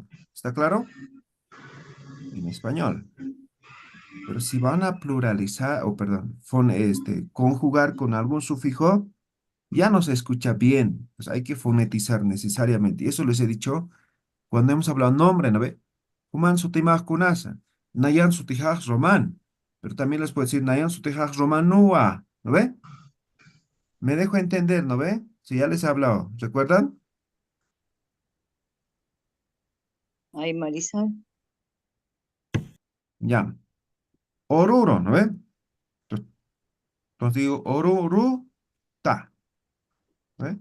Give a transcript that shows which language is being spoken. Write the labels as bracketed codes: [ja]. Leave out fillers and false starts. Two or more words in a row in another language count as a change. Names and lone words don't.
[es] ¿Está claro? En español. Pero si van a pluralizar, o perdón, conjugar con algún sufijo, ya no se escucha bien. Pues hay que fonetizar necesariamente. Y eso les he dicho cuando hemos hablado nombre, ¿no ve? [ay] Human sutimaj kunasa, nayan sutijaj roman. [es] Pero también les puedo decir [ay] nayan sutijaj romanua, [es] ¿no ve? Me dejo entender, ¿no ve? Si ya les he hablado, ¿recuerdan? Ay, Marisol. Ya. Oruro, ¿no ve? Entonces digo oruru ta, ¿no ve?